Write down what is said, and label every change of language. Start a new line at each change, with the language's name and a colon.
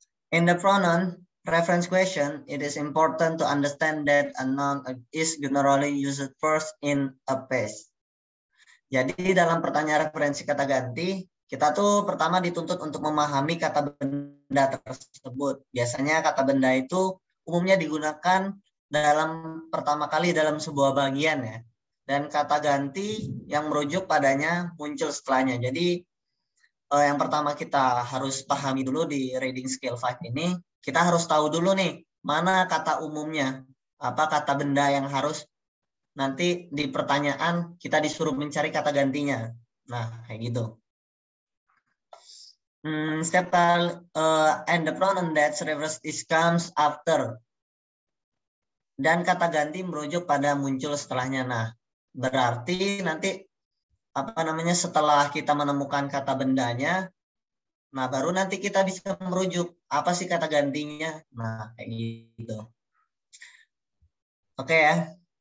English: In the pronoun reference question, it is important to understand that a noun is generally used first in a phrase.
Indonesian: Jadi dalam pertanyaan referensi kata ganti, kita tuh pertama dituntut untuk memahami kata benda tersebut. Biasanya kata benda itu umumnya digunakan pertama kali dalam sebuah bagian ya. Dan kata ganti yang merujuk padanya muncul setelahnya. Jadi yang pertama kita harus pahami dulu di reading skill 5 ini, kita harus tahu dulu nih, mana kata umumnya, apa kata benda yang harus nanti di pertanyaan kita disuruh mencari kata gantinya. Nah, kayak gitu.
English: Step and the pronoun that refers is comes after.
Indonesian: Dan kata ganti merujuk pada muncul setelahnya. Nah, berarti nanti apa namanya setelah kita menemukan kata bendanya, nah baru nanti kita bisa merujuk apa sih kata gantinya. Nah, kayak gitu. Oke ya.